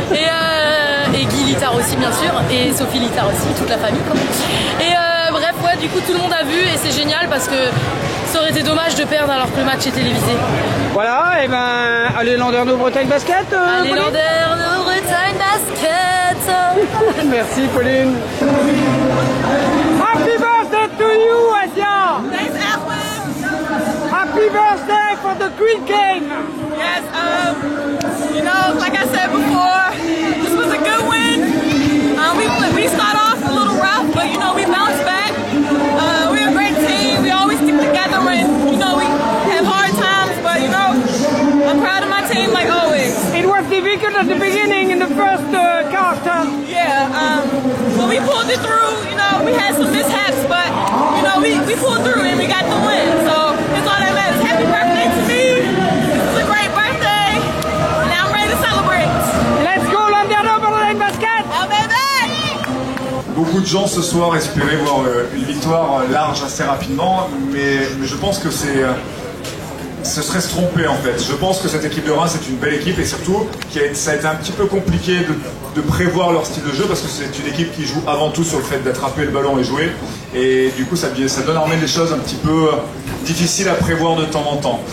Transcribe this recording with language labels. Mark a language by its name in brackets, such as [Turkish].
[French] Et Guy Littard aussi bien sûr, et Sophie Littard aussi, toute la famille quoi. Et bref, ouais, du coup tout le monde a vu et c'est génial parce que ça aurait été dommage de perdre alors que le match est télévisé. Voilà, et ben allez Landerneau Bretagne Basket. Allez Landerneau Bretagne Basket. Merci Pauline. [English] Happy birthday to you, Asia. Thanks, Ashley. Happy birthday for the Queen game. Yes, you know, like I said before, this was a good win. We start off a little rough, but you know, we bounced back. We're a great team. We always stick together when, you know, we have hard times, but you know, I'm proud of my team like always. It was difficult at the beginning in the first quarter. Yeah, but we pulled it through. You know, we had some mishaps, but you know, we pulled through and we got the win. So that's all that matters. Happy birthday to me. This is a great birthday, and I'm ready to celebrate. Let's go Landerneau Bretagne Basket. Oh baby! [French] Beaucoup de gens ce soir espéraient voir une victoire large assez rapidement, mais je pense que ce serait se tromper en fait. Je pense que cette équipe de Reims est une belle équipe et surtout ça a été un petit peu compliqué de prévoir leur style de jeu parce que c'est une équipe qui joue avant tout sur le fait d'attraper le ballon et jouer et du coup ça donne en des choses un petit peu difficiles à prévoir de temps en temps.